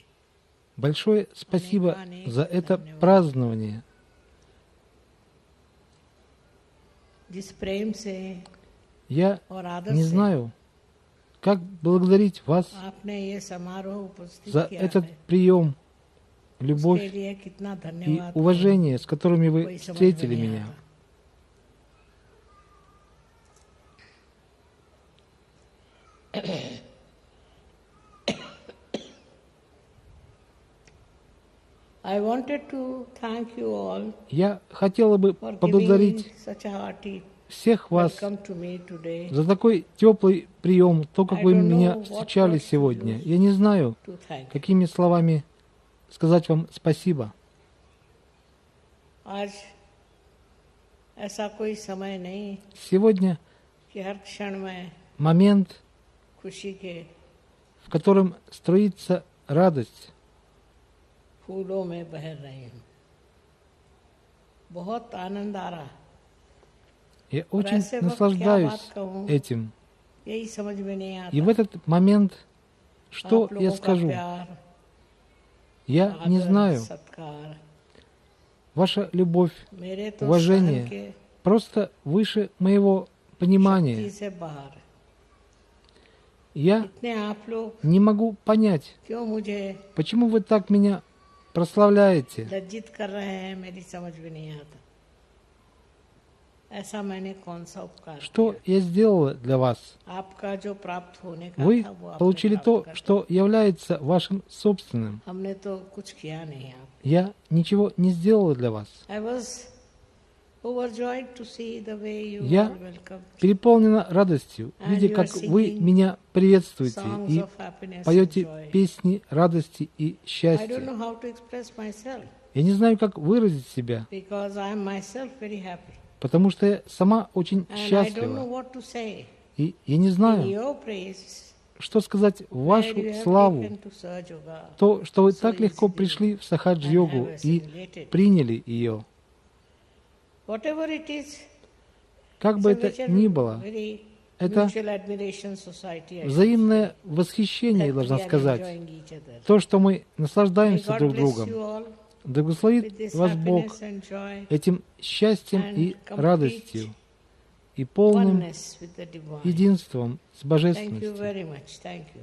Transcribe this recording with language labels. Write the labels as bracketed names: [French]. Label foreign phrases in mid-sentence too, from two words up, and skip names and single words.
[Russian] Большое спасибо за это празднование. [Hindi] जिस प्रेम से [Russian] Я [Hindi] और आदर [Russian] не [Hindi] से [Russian] знаю, как благодарить вас [Hindi] आपने ये समारोह उपस्थित [Russian] за [Hindi] किया [Russian] этот [Hindi] है। [Russian] прием, любовь [Hindi] उसके लिए कितना [Russian] и [Hindi] धन्यवाद [Russian] уважение, с которыми [Hindi] कोई [Russian] вы [Hindi] समझ में [Russian] встретили [Hindi] नहीं [Russian] меня. [Hindi] आता। [English] I wanted to thank you all [Russian] Я хотела бы [English] for giving [Russian] поблагодарить [English] such a hearty [Russian] всех вас [English] welcome to me today. [Russian] за такой теплый прием, то, как [English] I [Russian] вы [English] don't [Russian] меня [English] know what [Russian] встречали [English] words to [Russian] сегодня. [English] use [Russian] Я не знаю, [English] to thank. [Russian] какими словами сказать вам спасибо. [Hindi] आज ऐसा कोई समय नहीं [Russian] Сегодня [Hindi] कि हर क्षण में [Russian] момент, [Hindi] खुशी के [Russian] в котором струится радость. [Hindi] फूलों में बह रही हूँ। बहुत आनंद आ रहा है। [Russian] Я [Hindi] और [Russian] очень [Hindi] ऐसे वक्त क्या बात [Russian] наслаждаюсь [Hindi] कहूँ, [Russian] этим. [Hindi] यही समझ में नहीं आता। [Russian] И в этот момент, что [Hindi] आप [Russian] я [Hindi] लोगों का [Russian] скажу? [Hindi] प्यार, [Russian] Я не [Hindi] आदर, [Russian] знаю. [Hindi] सत्कार [Russian] Ваша любовь, [Hindi] मेरे तो सहन [Russian] уважение [Hindi] के [Russian] просто выше моего понимания. [Hindi] शक्ति से बाहर है। [Russian] Я [Hindi] इतने आप लोग [Russian] не могу понять, [Hindi] क्यों मुझे [Russian] почему вы так меня прославляете. [Hindi] लज्जित कर रहे हैं, मेरी समझ में नहीं आता। ऐसा मैंने कौन सा उपकार [Russian] Что я сделала для вас? [Hindi] किया? आपका जो प्राप्त होने का [Russian] Вы [Hindi] था वो आपने [Russian] получили [Hindi] प्राप्त [Russian] то, [Hindi] कर [Russian] что является вашим собственным. [Hindi] दिया। हमने तो कुछ किया नहीं। आप [Russian] Я ничего не сделала для вас. [English] I was overjoyed to see the way you [Russian] Я [English] all welcome [Russian] переполнена радостью, [English] And [Russian] видя, [English] you [Russian] как [English] are [Russian] вы [English] singing [Russian] меня приветствуете [English] songs [Russian] и [English] of happiness and [Russian] поете [English] joy. [Russian] песни радости и [English] I don't [Russian] счастья. [English] know how to express myself [Russian] Я не знаю, как выразить себя, [English] because I am myself very happy [Russian] потому что я сама очень [English] and I don't know [Russian] счастлива. [English] what to say [Russian] И я не [English] in [Russian] знаю, [English] your praise. [Russian] что сказать в [English] Where [Russian] вашу [English] you have [Russian] славу. [English] taken to Sahaja Yoga [Russian] То, что вы [English] so [Russian] так легко [English] easily [Russian] пришли в [English] and [Russian] Сахадж-йогу [English] have [Russian] и [English] assimilated. [Russian] приняли ее. [English] Whatever it is, [Russian] Как бы [English] it's a [Russian] это ни было, [English] very [Russian] это [English] mutual admiration society. I should [Russian] взаимное [English] say, [Russian] восхищение, [English] that [Russian] должна [English] we are [Russian] сказать. [English] enjoying each other. [Russian] То, что мы [English] May [Russian] наслаждаемся [English] God [Russian] друг [English] bless [Russian] другом. [English] you all [Russian] Да [English] with [Russian] благословит [English] this [Russian] вас Бог [English] happiness and joy, [Russian] этим счастьем [English] and [Russian] и [English] complete [Russian] радостью и полным [English] oneness with the divine. [Russian] единством с [English] Thank you [Russian] божественностью. [English] very much. Thank you.